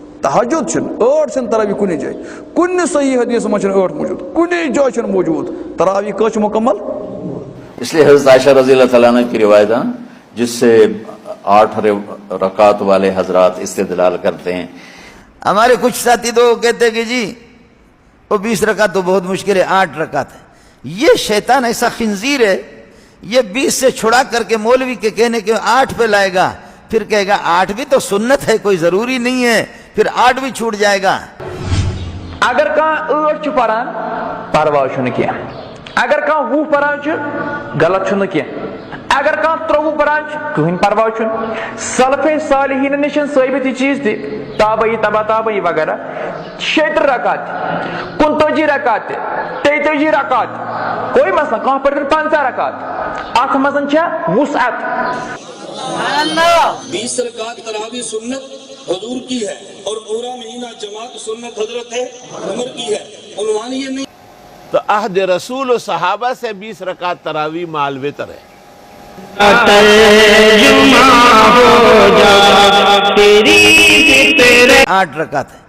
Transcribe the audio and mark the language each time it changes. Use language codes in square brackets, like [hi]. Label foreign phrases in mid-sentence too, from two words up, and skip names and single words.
[ks] تہجد چھن ٲٹھ چھن تراوی کُنی جایہِ کُنہِ صحیح حدیث منٛز چھنہٕ ٲٹھ موجود کُنی جایہِ چھنہٕ موجود تراوی کٔژ چھِ مکمل [ur] اس لیے حضرت عائشہ رضی اللہ تعالیٰ عنہ کی روایت ہے جس سے 8 رکعت والے حضرات استدلال کرتے ہیں. ہمارے کچھ ساتھی تو کہتے ہیں کہ جی وہ 20 رکعت تو بہت مشکل ہے 8 رکعت ہے. یہ شیطان ایسا خنزیر ہے یہ 20 سے چھڑا کر کے مولوی کے کہنے کے 8 پہ لائے گا پھر کہے گا 8 بھی تو سنت ہے کوئی ضروری نہیں ہے پھر 8 بھی چھوٹ جائے گا. [ks] اگر کان 8 پران پرواہ چھُنہٕ کینٛہہ اگر کان 20 پران چھُ غلط چھُنہٕ کینٛہہ اگر کان 23 پران چھُ کٕہٕنۍ پرواہ چھُنہٕ. سلفے صالحین نِش ثٲبت یہ چیز تہِ تابعی تبا تابعی وغیرہ 36 رکعت 35 رکعت 33 رکعت [ur] کوئی مسئلہ [ks] کانٛہہ پٔرِن 50 رکعت اتھ منٛز چھےٚ وسعت. [ur] 20 رکعت تراویح سنت حضور کی ہے اور پورا مہینہ جماعت سنت حضرت عمر کی ہے. عنوان یہ نہیں تو عہد رسول و صحابہ سے 20 رکعت تراویح مع الوتر ہے. 8 رکعت ہے.